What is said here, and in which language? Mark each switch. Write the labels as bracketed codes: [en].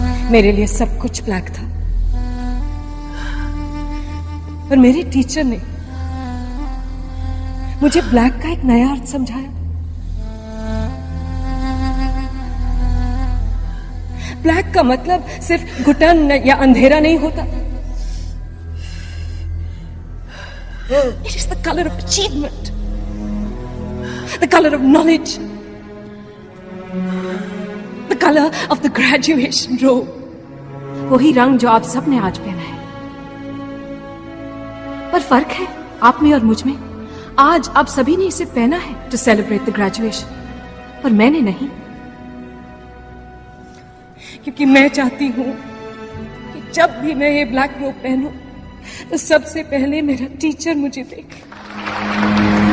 [hi] मेरे लिए सब कुछ ब्लैक था, पर मेरे टीचर ने मुझे ब्लैक का एक नया अर्थ समझाया। ब्लैक का मतलब सिर्फ घुटन या अंधेरा नहीं होता। [en] It is the color of achievement, the color of knowledge, the color of the graduation robe. [hi] वही रंग जो आप सब ने आज पहना है। पर फर्क है आप में और मुझ में। आज आप सभी ने इसे पहना है [en] to celebrate the graduation, [hi] पर मैंने नहीं, क्योंकि मैं चाहती हूं कि जब भी मैं ये ब्लैक रोब पहनूं तो सबसे पहले मेरा टीचर मुझे देखे।